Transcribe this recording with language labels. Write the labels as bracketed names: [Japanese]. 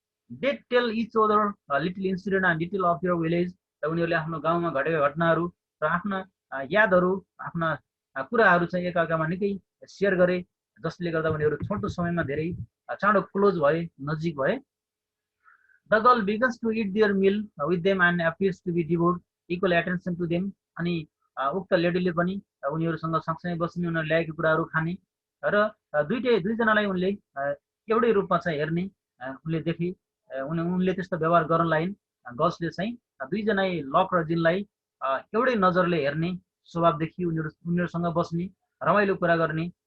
[English] they tell each other little incident and detail of your village, [Nepali] र उनीहरूले आफ्नो गाउँमा घटेका घटनाहरू र आफ्ना यादहरू, आफ्ना कुराहरू चाहिँ एकअर्कामा निकै सेयर गरे, जसले गर्दा उनीहरू छोटो समयमा धेरै चाँडो क्लोज भए, नजिक भए। [English] The girl begins to eat their meal with them and appears to be devote equal attention to them. [Nepali] अनि उक्त लेडीले पनि उनीहरूसँग सँगसँगै बस्ने, उनीहरू ल्याएको कुराहरू खाने र दुईजनालाई उनले एउटै रूपमा चाहिँ हेर्ने उनले देखे। उनले त्यस्तो व्यवहार गर्न लागिन्। गर्ल्सले चाहिँ दुईजना लक र जिनलाई एउटै नजरले हेर्ने स्वभाव देखियो, उनीहरूसँग बस्ने, रमाइलो कुरा गर्ने।